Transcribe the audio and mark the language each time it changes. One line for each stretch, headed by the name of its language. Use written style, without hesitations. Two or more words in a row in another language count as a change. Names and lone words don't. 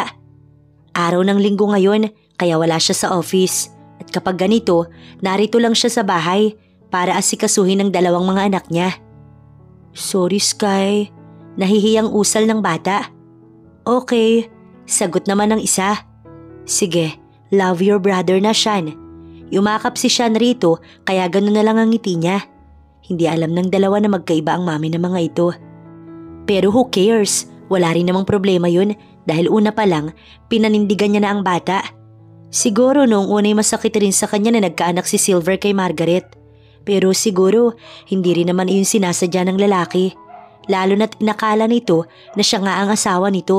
Filipino: Araw ng linggo ngayon, kaya wala siya sa office. At kapag ganito, narito lang siya sa bahay para asikasuhin ng 2 mga anak niya.
English: Sorry, Sky.
Filipino: Nahihiyang usal ng bata. Okay, sagot naman ng isa. Sige,
English: love your brother na, Sean.
Filipino: Yumakap si Sean rito kaya gano'n na lang ang ngiti niya. Hindi alam ng 2 na magkaiba ang mami ng mga ito. Pero
English: who cares?
Filipino: Wala rin namang problema yun dahil una pa lang pinanindigan niya na ang bata. Siguro noong una'y masakit rin sa kanya na nagkaanak si Silver kay Margaret. Pero siguro hindi rin naman iyon sinasadya ng lalaki. Lalo na't inakala nito na siya nga ang asawa nito.